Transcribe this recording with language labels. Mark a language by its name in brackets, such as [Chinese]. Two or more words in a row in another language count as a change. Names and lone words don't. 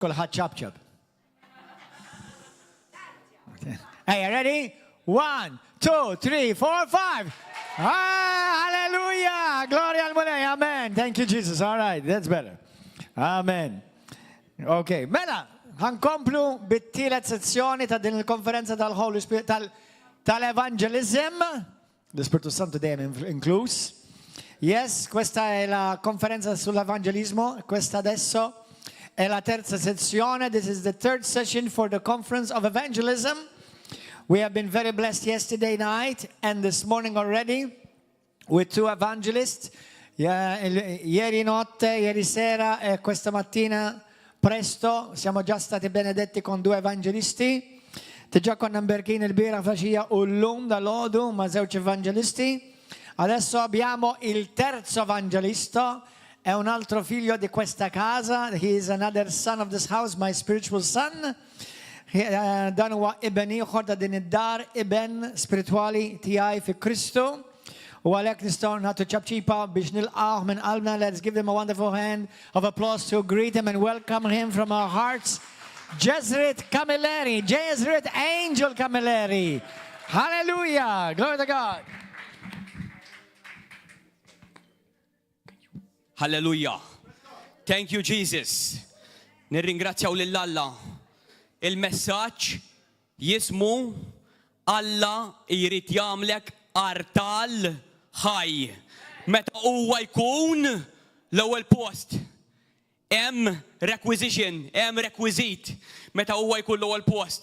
[Maltese] Kulħadd ċabċab. [English] Hey, ready? 1, 2, 3, 4, 5. Hallelujah! [Maltese] Gloria al Mulej. [English] Amen. Thank you, Jesus. All right, that's better. Amen. [Maltese] Okay, mela, ħankomplu bit-tielet sezzjoni ta' din il-konferenza tal- [English] Holy Spirit, [Maltese] tal-Evangelism. L-Spiritu Santo dejjem inclus. [Italian] Yes, questa è la conferenza sull'evangelismo. Questa adesso è la terza sezione. [English] This is the third session for the conference of evangelism. We have been very blessed yesterday night and this morning already with two evangelists. [Italian] Ieri notte, ieri sera e questa mattina presto siamo già stati benedetti con due evangelisti. [Maltese] Tiġa konna mberkin il-bira faxija u l-lum dal-ħodu ma' zewċ evangelisti. [Italian] Adesso abbiamo il terzo evangelisto, è un altro figlio di questa casa. [English] He is another son of this house, my spiritual son. [Maltese] Dan huwa ibn ieħor ta' din id-dar, ibn spirituali tiegħi fi Kristu. U għalhekk nistgħu nagħtu ċabċipa biex nilqgħu minn qalbna. [English] Let's give him a wonderful hand of applause to greet him and welcome him from our hearts. Jezrit Camilleri, Jezrit Angel Camilleri. Hallelujah, glory to God. Hallelujah. Thank you, Jesus. [Maltese] Nirringrazzjaw lill-Alla. Il-messaġġ jismu Alla jrid jagħmlek artal ħaj. Meta huwa jkun l-ewwel post. Hemm requisition, hemm rekwiżit meta huwa jkun l-ewwel post.